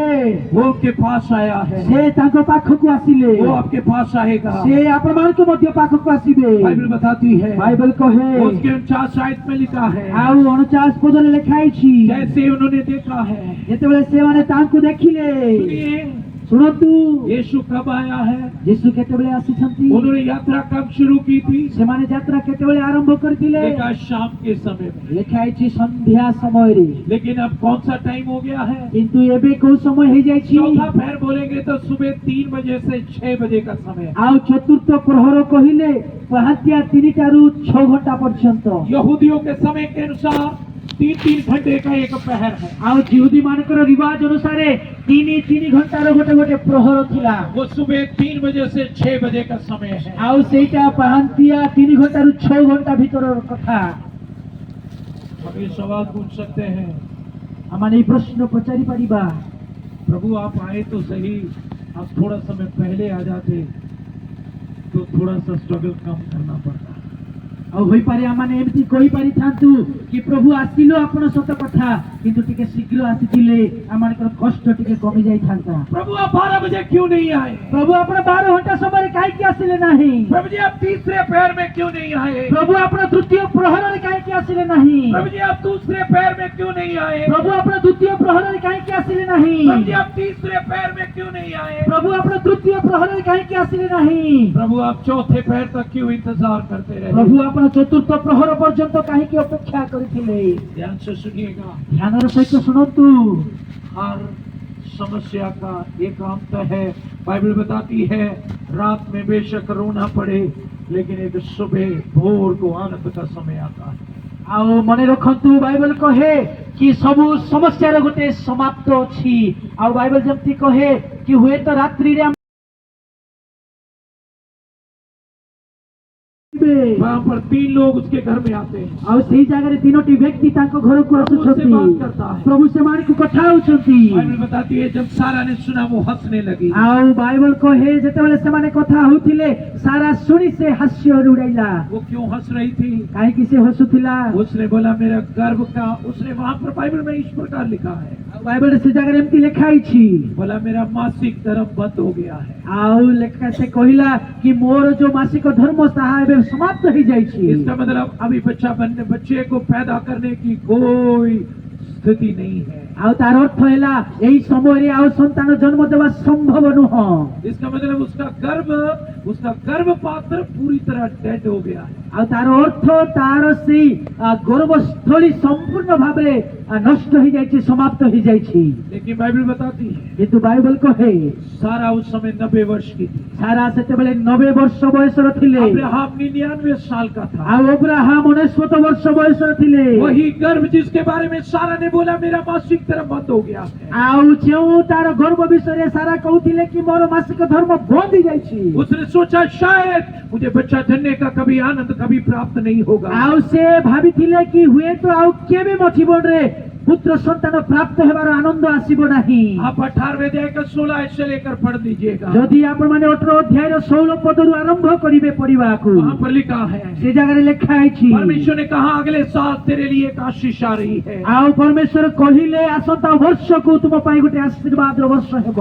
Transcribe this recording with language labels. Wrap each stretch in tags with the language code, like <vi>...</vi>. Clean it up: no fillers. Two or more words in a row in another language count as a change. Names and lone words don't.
<hi>वो उनके पास आया है,</hi> <or>ସେ ତାଙ୍କ ପାଖକୁ ଆସିଲେ</or> <hi>वो आपके पास आएगा।</hi> <or>ସେ ଆପଣମାନଙ୍କ ମଧ୍ୟ ପାଖକୁ ଆସିବେ</or> <hi>बाइबल बताती है,</hi> <or>ବାଇବଲ କହେ</or> <hi>उसके 49 आयत में लिखा है,</hi> <or>ଆଉ 49 ପଦରେ ଲେଖା ହେଇଛି</or> <hi>जैसे उन्होंने देखा है।</hi> <or>ଯେତେବେଳେ ସେମାନେ ତାଙ୍କୁ ଦେଖିଲେ</or> <hi>सुनिए,</hi> <or>ଶୁଣନ୍ତୁ</or> <hi>यीशु कब आया है?</hi> <or>ଯୀଶୁ କେତେବେଳେ ଆସିଛନ୍ତି</or> <hi>उन्होंने यात्रा कब शुरू की थी?</hi> <or>ସେମାନେ ଯାତ୍ରା କେତେବେଳେ ଆରମ୍ଭ କରିଥିଲେ</or> <hi>लिखा शाम के समय में।</hi> <or>ଲେଖା ହେଇଛି ସନ୍ଧ୍ୟା ସମୟରେ</or> <hi>लेकिन अब कौन सा टाइम हो गया है?</hi> <or>କିନ୍ତୁ ଏବେ କୋଉ ସମୟ ହେଇଯାଇଛି</or> <hi>चौथा पहर बोलेंगे तो सुबह 3 बजे से 6 बजे का समय।</hi> <or>ଆଉ ଚତୁର୍ଥ ପ୍ରହର କହିଲେ ପାହାନ୍ତିଆ 3ଟାରୁ 6 ଘଣ୍ଟା ପର୍ଯ୍ୟନ୍ତ</or> <hi>यहूदियों के समय के अनुसार 3-3 घंटे का एक पहर है।</hi> <or>ଆଉ ଜିହୁଦୀ ମାନଙ୍କର ରିବାଜ ଅନୁସାରେ 3 ଘଣ୍ଟାର ଗୋଟେ ଗୋଟେ ପ୍ରହର ଥିଲା</or> <hi>वो सुबह 3 बजे से 6 बजे का समय है।</hi> <or>ଆଉ ସେଇଟା ପାହାନ୍ତିଆ 3 ଘଣ୍ଟାରୁ 6 ଘଣ୍ଟା ଭିତରର କଥା</or> <hi>हम ये सवाल पूछ सकते हैं,</hi> <or>ଆମମାନେ ଏଇ ପ୍ରଶ୍ନ ପଚାରି ପାରିବା</or> <hi>प्रभु आप आए तो सही, आप थोड़ा समय पहले आ जाते तो थोड़ा सा स्ट्रगल कम करना पड़ता।</hi> <or>ଆଉ ହୋଇପାରେ ଆମମାନେ ଏମିତି କହିପାରିଥାନ୍ତୁ କି ପ୍ରଭୁ ଆସିଲ ଆପଣ ସତ କଥା କିନ୍ତୁ ଟିକେ ଶୀଘ୍ର ଆସିଥିଲେ ଆମମାନଙ୍କର କଷ୍ଟ ଟିକେ କମି ଯାଇଥାନ୍ତା</or> <hi>प्रभु आप 12 बजे क्यों नहीं आए?</hi> <or>ପ୍ରଭୁ ଆପଣ 12 ଘଣ୍ଟା ସମୟରେ କାହିଁକି ଆସିଲେ ନାହିଁ</or> <hi>प्रभु जी आप तीसरे पैर में क्यों नहीं आए?</hi> <or>ପ୍ରଭୁ ଆପଣ ତୃତୀୟ ପ୍ରହରରେ କାହିଁକି ଆସିଲେ ନାହିଁ</or> <hi>प्रभु जी आप दूसरे पैर में क्यों नहीं आए?</hi> <or>ପ୍ରଭୁ ଆପଣ ଦ୍ୱିତୀୟ ପ୍ରହରରେ କାହିଁକି ଆସିଲେ ନାହିଁ</or> <hi>प्रभु जी आप तीसरे पैर में क्यों नहीं आए?</hi> <or>ପ୍ରଭୁ ଆପଣ ତୃତୀୟ ପ୍ରହରରେ କାହିଁକି ଆସିଲେ ନାହିଁ</or> <hi>प्रभु आप चौथे पैर तक क्यों इंतजार करते रहे?</hi> <or>ପ୍ରଭୁ ଆପଣ ଚତୁର୍ଥ ପ୍ରହର ପର୍ଯ୍ୟନ୍ତ କାହିଁକି ଅପେକ୍ଷା କରିଥିଲେ</or> <hi>ध्यान से सुनिएगा,</hi> <or>ଧ୍ୟାନର ସହିତ ଶୁଣନ୍ତୁ</or> <hi>हर समस्या का एक अंत है। बाइबल बताती है रात में बेशक रोना पड़े लेकिन एक सुबह भोर को आनंद का समय आता है।</hi> <or>ଆଉ ମନେ ରଖନ୍ତୁ ବାଇବଲ କହେ କି ସବୁ ସମସ୍ୟାର ଗୋଟେ ସମାପ୍ତ ଅଛି ଆଉ ବାଇବଲ ଯେମିତି କହେ କି ହୁଏତ ରାତ୍ରିରେ ଆସିବେ</or> <hi>वहाँ पर 3 लोग उसके घर में आते हैं।</hi> <or>ଆଉ ସେଇ ଜାଗାରେ ତିନୋଟି ବ୍ୟକ୍ତି ତାଙ୍କ ଘରକୁ ଆସୁଛନ୍ତି</or> <hi>बात करता है।</hi> <or>ପ୍ରଭୁ ସେମାନଙ୍କୁ କଥା ହେଉଛନ୍ତି</or> <hi>बाइबल बताती है जब सारा ने सुना वो हंसने लगी।</hi> <or>ଆଉ ବାଇବଲ କହେ ଯେତେବେଳେ ସେମାନେ କଥା ହେଉଥିଲେ ସାରା ଶୁଣି ସେ ହାସ୍ୟରେ ଉଡାଇଲା</or> <hi>वो क्यों हंस रही थी?</hi> <or>କାହିଁକି ସେ ହସୁଥିଲା</or> <hi>उसने बोला मेरा गर्व का, उसने वहाँ पर बाइबल में इस प्रकार लिखा है,</hi> <or>ଆଉ ବାଇବଲରେ ସେ ଜାଗାରେ ଏମିତି ଲେଖା ହେଇଛି</or> <hi>बोला मेरा मासिक धर्म बंद हो गया है।</hi> <or>ଆଉ ଲେଖା ସେ କହିଲା କି ମୋର ଯୋଉ ମାସିକ ଧର୍ମ ତାହା ଏବେ ସମାପ୍ତ ହେଇଯାଇଛି</or> <hi>इसका मतलब अभी बच्चे को पैदा करने की कोई स्थिति नहीं है।</hi> <or>ଆଉ ତାର ଅର୍ଥ ହେଲା ଏହି ସମୟରେ ଆଉ ସନ୍ତାନ ଜନ୍ମ ଦେବା ସମ୍ଭବ ନୁହଁ</or> <hi>इसका मतलब उसका गर्भ पात्र पूरी तरह डेड हो गया है।</hi> <or>ଆଉ ତାର ଅର୍ଥ ତାର ସେଇ ଗର୍ଭସ୍ଥଳୀ ସମ୍ପୂର୍ଣ୍ଣ ଭାବରେ ନଷ୍ଟ ହେଇଯାଇଛି ସମାପ୍ତ ହେଇଯାଇଛି</or> <hi>लेकिन बाइबल बताती है</hi> <or>କିନ୍ତୁ ବାଇବଲ କହେ</or> <hi>सारा उस समय 90 वर्ष की थी,</hi> <or>ସାରା ସେତେବେଳେ 90 ବର୍ଷ ବୟସର ଥିଲେ</or> <hi>अब्राहम 99 साल का था।</hi> <or>ଆଉ ଅବ୍ରାହାମ 99 ବର୍ଷ ବୟସର ଥିଲେ</or> <hi>वही गर्भ जिसके बारे में सारा ने बोला मेरा मासिक धर्म बंद हो गया है,</hi> <or>ଆଉ ଯେଉଁ ତାର ଗର୍ଭ ବିଷୟରେ ସାରା କହୁଥିଲେ କି ମୋର ମାସିକ ଧର୍ମ ବନ୍ଦ ହେଇଯାଇଛି</or> <hi>उसने सोचा शायद मुझे बच्चा जन्ने का कभी आनंद कभी प्राप्त नहीं होगा।</hi> <or>ଆଉ ସେ ଭାବିଥିଲେ କି ହୁଏତ ଆଉ କେବେ ମୋ ଜୀବନରେ ପୁତ୍ର ସନ୍ତାନ ପ୍ରାପ୍ତ ହେବାର ଆନନ୍ଦ ଆସିବ ନାହିଁ</or> <hi>आप 18वें अध्याय का 16 से लेकर पढ़ लीजिएगा।</hi> <or>ଯଦି ଆପଣ ମାନେ 18 ଅଧ୍ୟାୟ ର 16 ପଦରୁ ଆରମ୍ଭ କରିବେ ପଢିବାକୁ</or> <hi>वहाँ पर लिखा है</hi> <or>ସେ ଜାଗା ଲେଖା ହେ</or> <hi>परमेश्वर ने कहा अगले साल तेरे लिए एक आशीष आ रही है,</hi> <or>ଆଉ ପରମେଶ୍ୱର କହିଲେ ଆସନ୍ତା ବର୍ଷ କୋ ତୁମ ପାଇଁ ଗୋଟେ ଆଶୀର୍ବାଦ ର ବର୍ଷ ହେବ</or>